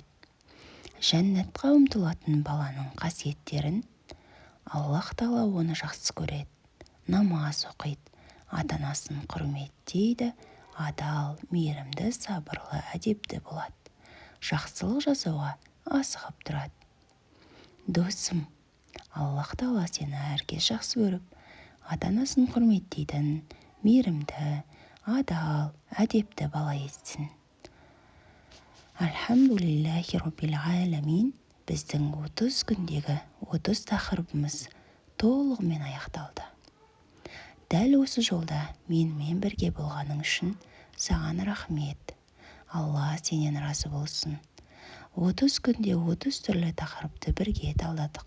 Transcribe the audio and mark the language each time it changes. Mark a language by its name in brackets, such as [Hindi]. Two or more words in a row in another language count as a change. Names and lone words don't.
[Kazakh] Жәннатқа ұмтылатын баланың қасиеттерін Аллах Тағала оны жақсы көреді, намаз оқиды, ата-анасын құрметтейді, адал, мейірімді, сабырлы, әдепті болады. Жақсылық жасауға асығып тұрады. Досым, Аллах Тағала сені әркез жақсы көріп, ата-анасын құрметтейтін, мейірімді, адал, әдепті бала етсін. [Arabic] الحمد لله رب العالمين. [Kazakh] Біздің 30 күндегі 30 тақырыбымыз толығымен аяқталды. Дәл осы жолда менімен бірге болғаның үшін саған рахмет. Алла сенен разы болсын. 30 күнде 30 түрлі тақырыпты бірге талдадық.